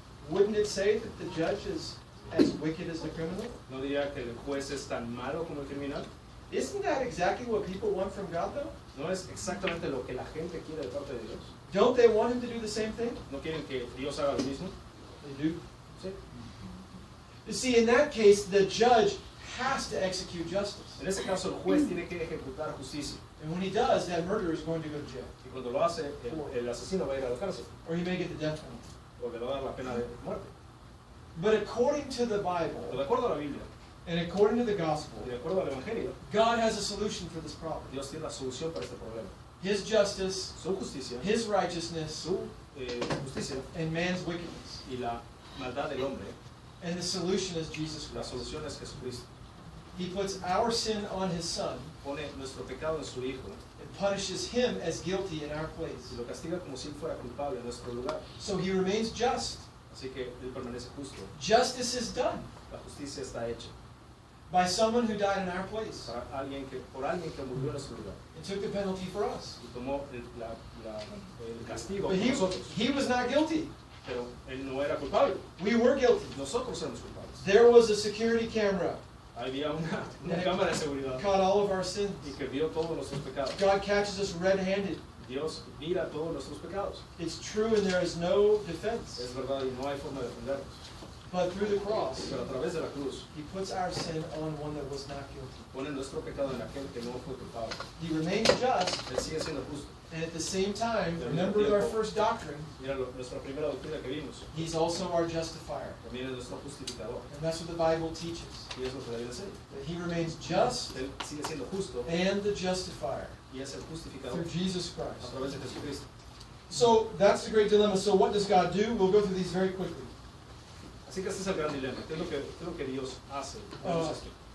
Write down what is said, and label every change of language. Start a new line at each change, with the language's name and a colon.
English: Wouldn't it say that the judge is as wicked as the criminal?
Spanish: ¿No diría que el juez es tan malo como el criminal?
English: Isn't that exactly what people want from God, though?
Spanish: ¿No es exactamente lo que la gente quiere de parte de Dios?
English: Don't they want him to do the same thing?
Spanish: ¿No quieren que Dios haga lo mismo?
English: They do.
Spanish: Sí.
English: You see, in that case, the judge has to execute justice.
Spanish: En ese caso, el juez tiene que ejecutar justicia.
English: And when he does, that murderer is going to go to jail.
Spanish: Y cuando lo hace, el asesino va a ir a la cárcel.
English: Or he may get the death penalty.
Spanish: O le va a dar la pena de muerte.
English: But according to the
Spanish: Pero
English: Bible,
Spanish: de acuerdo a la Biblia
English: and according to the gospel,
Spanish: y de acuerdo al Evangelio,
English: God has a solution for this problem.
Spanish: Dios tiene la solución para este problema.
English: His justice,
Spanish: Su justicia,
English: his righteousness,
Spanish: su justicia
English: and man's wickedness.
Spanish: y la maldad del hombre,
English: And the solution is Jesus
Spanish: la
English: Christ.
Spanish: solución es Jesucristo.
English: He puts our sin on his Son
Spanish: Pone nuestro pecado en su Hijo
English: and punishes him as guilty in our place.
Spanish: y lo castiga como si él fuera culpable en nuestro lugar.
English: So he remains just.
Spanish: Así que él permanece justo.
English: Justice is done
Spanish: La justicia está hecha
English: by someone who died in our place
Spanish: por alguien que murió en nuestro lugar
English: and took the penalty for us.
Spanish: y tomó el castigo
English: But
Spanish: por nosotros.
English: he was not guilty.
Spanish: Pero él no era culpable.
English: We were guilty.
Spanish: Nosotros éramos culpables.
English: There was a security camera
Spanish: Había una
English: that
Spanish: cámara de seguridad
English: caught all of our sins.
Spanish: y que vio todos nuestros pecados.
English: God catches us red-handed.
Spanish: Dios mira todos nuestros pecados.
English: It's true and there is no defense.
Spanish: Es verdad y no hay forma de defendernos.
English: But through the cross,
Spanish: Pero a través de la cruz
English: he puts our sin on one that was not guilty.
Spanish: pone nuestro pecado en aquel que no fue culpable.
English: He remains just,
Spanish: Él sigue siendo justo.
English: and at the same time, remember our first doctrine,
Spanish: Mira nuestra primera doctrina que vimos.
English: he's also our justifier.
Spanish: También es nuestro justificador.
English: And that's what the Bible teaches,
Spanish: Y es lo que la Biblia enseña.
English: that he remains just
Spanish: Él sigue siendo justo
English: and the justifier
Spanish: y es el justificador
English: through Jesus
Spanish: a
English: Christ.
Spanish: través de Jesucristo.
English: So that's the great dilemma. So what does God do? We'll go through these very quickly.
Spanish: Así que este es el gran dilema. ¿Qué es lo que Dios hace? Vemos esto.